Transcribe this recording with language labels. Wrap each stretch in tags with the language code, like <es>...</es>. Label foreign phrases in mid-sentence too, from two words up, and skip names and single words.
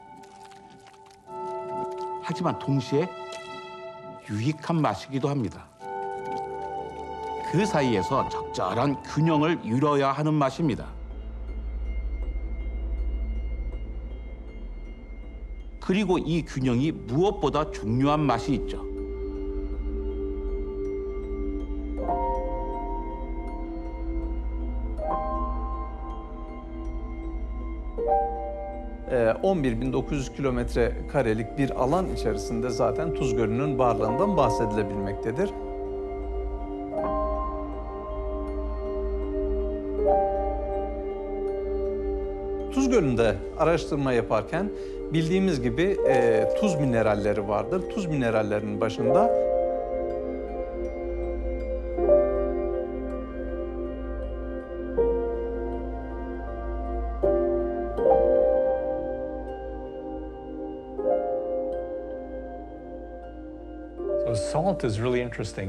<ko>하지만 동시에 유익한 맛이기도 합니다. 그 사이에서 적절한 균형을 이뤄야 하는 맛입니다. 그리고 이 균형이 무엇보다 중요한 맛이 있죠.</ko> <tr>Ee, 11.900 kilometre karelik bir alan içerisinde zaten Tuz Gölü'nün varlığından bahsedilebilmektedir. Tuz Gölü'nde araştırma yaparken bildiğimiz gibi tuz mineralleri vardır. Tuz minerallerinin başında</tr> <en>So salt is really interesting.</en>